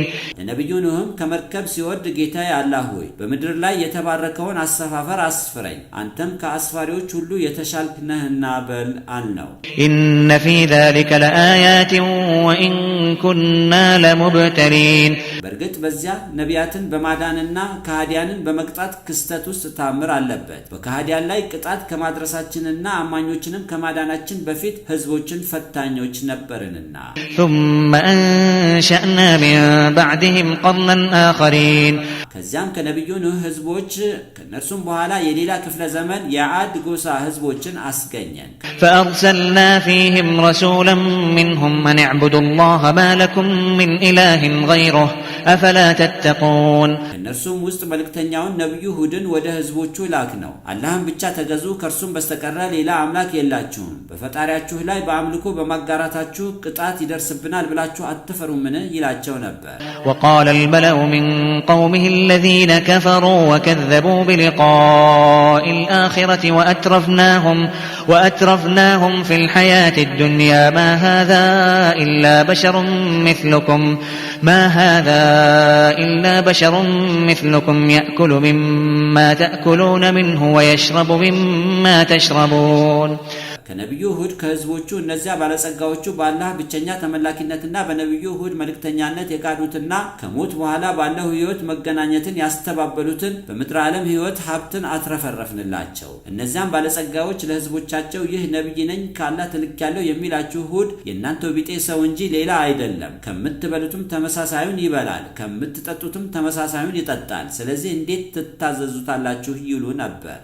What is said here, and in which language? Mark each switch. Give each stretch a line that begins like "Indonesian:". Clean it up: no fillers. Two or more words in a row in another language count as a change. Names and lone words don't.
Amharic: ነብዩ ኑህም ከመርከብ ሲወርድ ጌታዬ አላህ ሆይ በምድር ላይ የተባረከውን አሰፋፈር አስፍረኝ፣ አንተም ከአስፋሪዎች ሁሉ የተሻልክ ነህና በል አልነው።
Arabic: إن في ذلك لآيات وإن كنا لمبتلين
Amharic: በእርግጥ በዚያ ነቢያትን በማዳንና ከሃዲያንን በመቅጣት ክስተት ውስጥ ታምር አለበት። በከሃዲያን ላይ ቅጣት ከማድረሳችንና አማኞችንም ከማዳናችን በፊት ህዝቦችን ፈታኞች ነበርንና።
Arabic: ثم أنشأنا من بعدهم قرنا آخرين
Amharic: ከዚያም ከነብዩ ኑህ ህዝቦች ከነርሱም በኋላ የሌላ ክፍለ ዘመን የዓድ ጎሳ ህዝቦችን አስገኘን።
Arabic: فأرسلنا فيهم رسولا منهم أن اعبدوا الله ما لكم من إله غيره أفلا تتقون
Amharic: ከነርሱም ውስጥ መልእክተኛውን ነብዩ ሁድን ወደ ህዝቦቹ ላክ ነው። አላህን ብቻ ተገዙ፣ ከእርሱም በስተቀር ሌላ አምላክ የላችሁም። በፈጣሪያችሁ ላይ በአምልኮ በማጋራታችሁ ቅጣት ይደርስብናል ብላችሁ አትፈሩምን ይላቸው ነበር።
Arabic: وقال الملأ من قومه الذين كفروا وكذبوا بلقاء الآخرة وأترفناهم في الحياة الدنيا ما هذا إلا بشر مثلكم يأكل مما تأكلون منه ويشرب مما تشربون
Amharic: ከነብዩ ሁድ ከህዝቦቹ እነዚያ ባለጸጋዎቹ በአላህ ብቸኛ ተመላኪነትና በነብዩ ሁድ መልእክተኛነት የካዱትና ከሞት በኋላ ባለው ህይወት መገናኘትን ያስተባበሉትን በምድር ዓለም ህይወት ሀብትን አትረፈረፍንላቸው። እነዚያም ባለጸጋዎች ለህዝቦቻቸው ይህ ነብይ ነኝ ከአላህ ተልኬያለሁ የሚላችሁ ሁድ የእናንተው ቢጤ ሰው እንጂ ሌላ አይደለም። ከምትበሉትም ተመሳሳዩን ይበላል፣ ከምትጠጡትም ተመሳሳዩን ይጠጣል። ስለዚህ እንዴት ትታዘዙታላችሁ ይሉ ነበር።